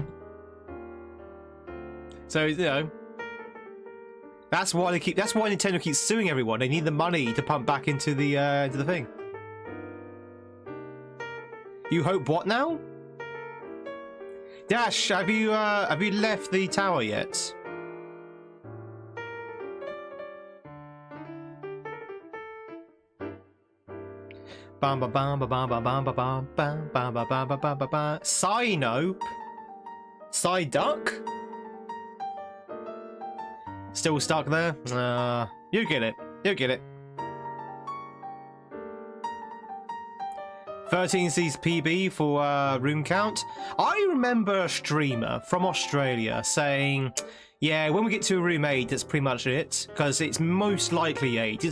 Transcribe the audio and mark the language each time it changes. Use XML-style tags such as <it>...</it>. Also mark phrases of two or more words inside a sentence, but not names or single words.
<en>So, you know, that's why Nintendo keeps suing everyone. They need the money to pump back into the thing. You hope what now? Dash, have you left the tower yet? Bam ba bam ba bam ba bam ba bam bam bam ba bam ba bam ba bam. Psynope? Psyduck? Still stuck there? You get it. You get it. 13 sees PB for room count. I remember a streamer from Australia saying, yeah, when we get to room 8, that's pretty much it, because it's most likely 8.</en>